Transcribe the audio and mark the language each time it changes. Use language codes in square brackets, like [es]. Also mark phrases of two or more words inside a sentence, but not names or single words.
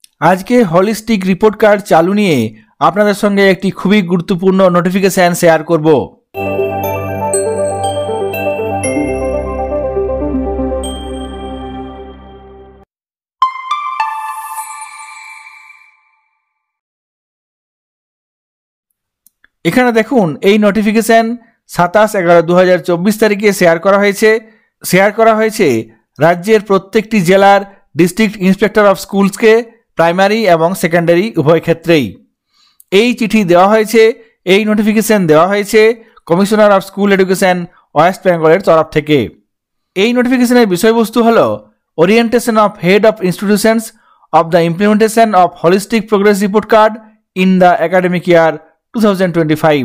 [bn] আজকে [en] holistic report card [bn] চালু নিয়ে আপনাদের সঙ্গে একটি খুবই গুরুত্বপূর্ণ নোটিফিকেশন শেয়ার করব। এখানে দেখুন এই নোটিফিকেশন 27/11/2024 তারিখে শেয়ার করা হয়েছে রাজ্যের প্রত্যেকটি জেলার [en] District Inspector of Schools [bn] কে প্রাইমারি এবং সেকেন্ডারি উভয় ক্ষেত্রেই এই চিঠি দেওয়া হয়েছে। এই নোটিফিকেশন দেওয়া হয়েছে [en] Commissioner of School Education West Bengal-er [bn] তরফ থেকে। এই নোটিফিকেশনের বিষয়বস্তু হলো [en] Orientation of Head of Institutions of the Implementation of Holistic Progress Report Card in the Academic Year 2025.